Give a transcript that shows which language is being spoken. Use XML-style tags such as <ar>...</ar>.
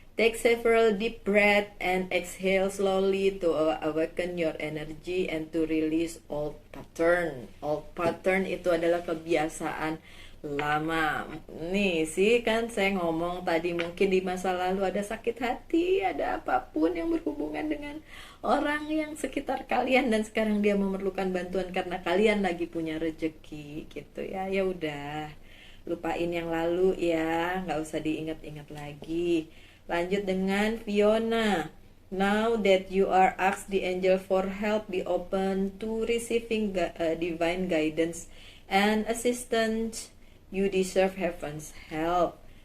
<en>Take several deep breath and exhale slowly to awaken your energy and to release old pattern.</en> <id>Old pattern itu adalah kebiasaan lama. Nih sih kan saya ngomong tadi, mungkin di masa lalu ada sakit hati, ada apapun yang berhubungan dengan orang yang sekitar kalian, dan sekarang dia memerlukan bantuan karena kalian lagi punya rezeki gitu ya. Ya udah, lupain yang lalu ya, nggak usah diingat-ingat lagi. Lanjut dengan Fiona.</id> <en>Now that you are asked the angel for help, be open to receiving divine guidance and assistance. You deserve heaven's help.</en>